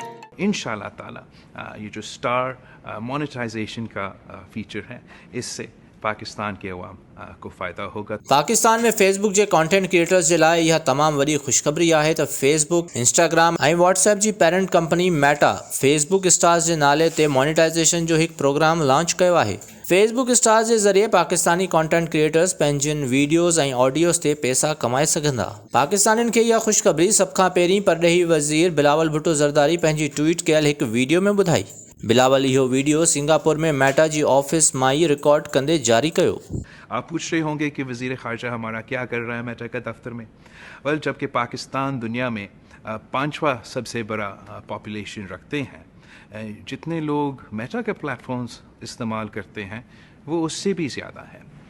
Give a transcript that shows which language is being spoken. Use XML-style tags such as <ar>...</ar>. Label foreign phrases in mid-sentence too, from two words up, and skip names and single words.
<ar>إن شاء الله تعالى</ar> <ur>یہ جو</ur> <en>star monetization</en> <ur>کا فیچر ہے، اس سے پاکستان کے عوام کو فائدہ ہوگا.</ur> <sd>پاڪستان ۾ فيسبوڪ جي</sd> <en>content creators</en> <sd>جي لاءِ هيءَ تمام وڏي خوشخبري آهي ته فيسبوڪ، انسٽاگرام ۽ واٽس ايپ جي</sd> <en>parent company</en> <sd>ميٽا فيسبوڪ اسٽارز جي نالي تي مونيٽائيزيشن جو هڪ پروگرام لانچ ڪيو آهي. فيسبوڪ اسٽارز جي ذريعي پاڪستاني</sd> <en>content creators</en> <sd>پنهنجن وڊيوز ۽ آڊيوز تي پئسا ڪمائي سگهندا. پاڪستانين کي هيءَ خوشخبري سڀ کان پهرين پرڏيهي وزير بلاول ڀٽو زرداري پنهنجي ٽوئيٽ ڪيل هڪ وڊيو ۾ ٻڌائي. بلاول هي وڊيو سنگاپور ۾ ميٽا جي آفيس مان ئي رڪارڊ ڪندي جاري ڪيو.</sd> <ur>آپ پوچھ رہے ہوں گے کہ وزیر خارجہ ہمارا کیا کر رہا ہے میٹا کے دفتر میں. ویل، جبکہ پاکستان دنیا میں پانچواں سب سے بڑا پاپولیشن رکھتے ہیں، جتنے لوگ میٹا کے پلیٹ فارمز استعمال کرتے ہیں وہ اس سے بھی زیادہ ہے.</ur>